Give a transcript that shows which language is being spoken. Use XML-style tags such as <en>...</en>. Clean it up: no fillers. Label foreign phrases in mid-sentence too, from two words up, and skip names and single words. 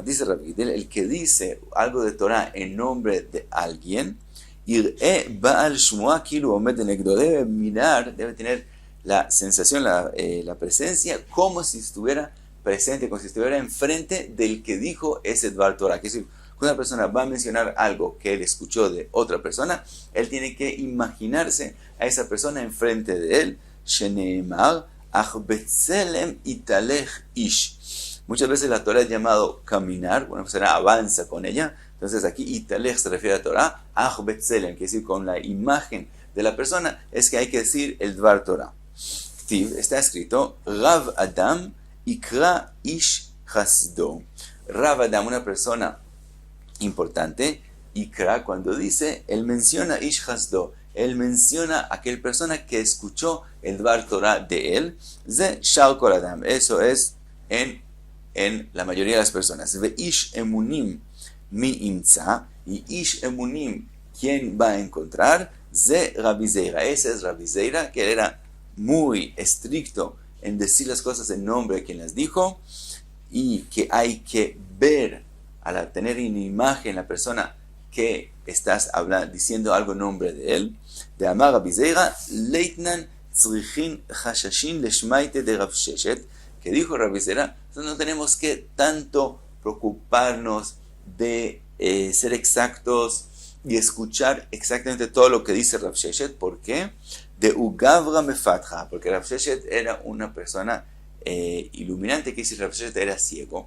<es>Dice Rav Gidel, el que dice algo de Torah en nombre de alguien,</es> <he>Ir'e Baal Shmua Kilu Omed Negdo,</he> <es>debe mirar, debe tener la sensación, la presencia, como si estuviera presente, como si estuviera enfrente del que dijo ese</es> <he>Dvar Torah.</he> <es>Que es decir, cuando una persona va a mencionar algo que él escuchó de otra persona, él tiene que imaginarse a esa persona enfrente de él.</es> <he>Sheneemar Betzelem italech ish.</he> <es>Muchas veces la Torah es llamado caminar, una persona avanza con ella. Entonces aquí italech se refiere a Torah. Betzelem, quiere decir con la imagen de la persona, es que hay que decir el</es> <he>Dvar Torah.</he> <es>Está escrito</es> <he>Rav Adam ikra ish chasdo. Rav Adam,</he> <es>una persona importante, ikra, cuando dice, él menciona</es> <he>ish chasdo.</he> <es>Él menciona a aquella persona que escuchó el</es> <he>Dvar Torah</he> <es>de él.</es> <he>Ze shar kol adam.</he> <es>Eso es en la mayoría de las personas.</es> <he>Ve ish emunim mi imtza.</he> <es>Y</es> <he>ish emunim,</he> <es>¿quién va a encontrar?</es> <he>Ze Rabbi Zeira.</he> <es>Ese es Rabbi Zeira, que era muy estricto en decir las cosas en nombre de quien las dijo. Y que hay que ver al tener una imagen la persona que estás diciendo algo en nombre de él.</es> <arc>De Amar Rabbi Zeira, Leitnan tzrichin chashashin leshmaite de Rav Sheshet,</arc> <es>que dijo Rabbi Zeira, no tenemos que tanto preocuparnos de ser exactos y escuchar exactamente todo lo que dice Rav Sheshet. ¿Por qué?</es> <arc>De Ugavra Mefatja,</arc> <es>porque Rav Sheshet era una persona iluminante, que dice Rav Sheshet era ciego.</es>